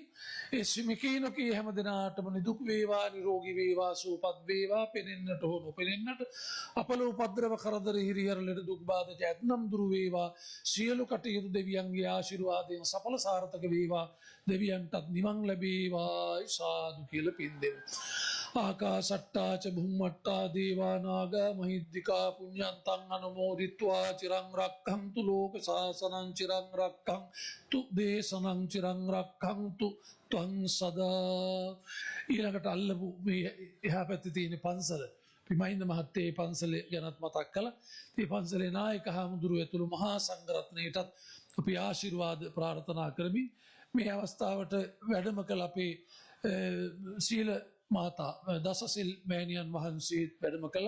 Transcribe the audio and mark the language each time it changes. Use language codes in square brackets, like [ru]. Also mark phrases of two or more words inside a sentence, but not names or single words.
[si] ඒ මෙකේනොකේ හැම දෙනාටම නිදුක් වේවා නිරෝගී වේවා සුවපත් වේවා පෙනෙන්නට හෝ නොපෙනෙන්නට අපල උපද්‍රව කරදර හිරිහැර ලෙඩ දුක් බාධක ඇතනම් දුරු වේවා. සියලු කටයුතු දෙවියන්ගේ ආශිර්වාදයෙන් සඵල සාර්ථක වේවා. දෙවියන්ටත් නිවන් ලැබේවා සාදු කියලා පින් දෙමු. [pi] ආකාසට්ටා ච බුම්මට්ටා දේවා නාග මහිද්దికා පුඤ්ඤන්තං අනුමෝදිත්වා චිරං රක්ඛන්තු ලෝක සාසනං චිරං රක්ඛන්තු දේශනං චිරං රක්ඛන්තු ත්වං සදා. [si] ඊළඟට අල්ලපු මේ එහා පැත්තේ තියෙන පන්සල පිමහින්ද මහත්තයේ පන්සලේ ගැනත් මතක් කළා. මේ පන්සලේ නායක හාමුදුරුව ඇතුළු මහා සංඝරත්නයටත් අපි ආශිර්වාද ප්‍රාර්ථනා කරමි. මේ අවස්ථාවට වැඩම කළ අපේ සීල මාතා දසසිල් මෑණියන් වහන්සේ වැඩම කළා.